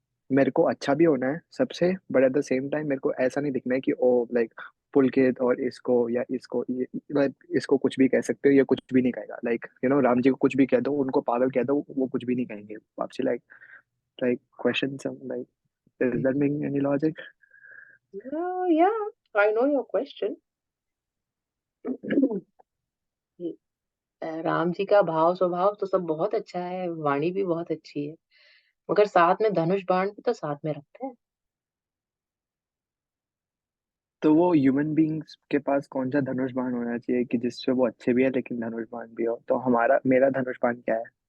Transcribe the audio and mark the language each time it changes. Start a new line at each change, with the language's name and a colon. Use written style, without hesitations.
Hindi: मेरे को अच्छा भी होना है सबसे, but at the same time मेरे को ऐसा नहीं दिखना है कि ओ लाइक पुलकित और इसको या इसको ये like, इसको कुछ भी कह सकते हो, ये कुछ भी नहीं कहेगा, लाइक राम जी को कुछ भी कह दो, उनको पागल कह दो, वो कुछ भी नहीं कहेंगे आपसे,
English: Like question like is that making any logic? Yeah, I know your question.
Hindi: Ram ji का भाव स्वभाव तो सब बहुत अच्छा है, वाणी भी बहुत अच्छी है, मगर साथ में धनुष बाण भी तो साथ में रखते हैं। तो वो ह्यूमन बींग्स के पास कौन सा धनुष बाण होना चाहिए कि जिससे वो अच्छे भी है लेकिन धनुष बाण भी हो, तो हमारा मेरा धनुष बाण क्या है?